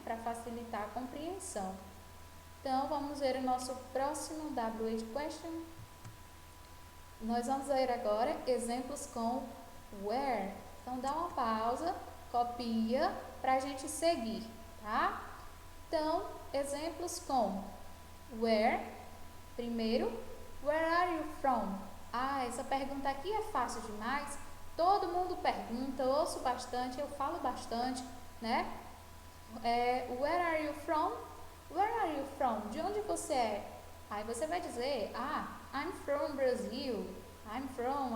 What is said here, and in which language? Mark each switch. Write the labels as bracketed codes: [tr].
[pt] Para facilitar a compreensão. Então, vamos ver o nosso próximo WH question. Nós vamos ver agora exemplos com where. Então, dá uma pausa, copia para a gente seguir, tá? Então, exemplos com where. [en] Primeiro, where are you from? [pt] Ah, essa pergunta aqui é fácil demais. Todo mundo pergunta, eu ouço bastante, eu falo bastante, né? [en] Where are you from? Where are you from? [pt] De onde você é? Aí você vai dizer, [en] I'm from Brazil. I'm from.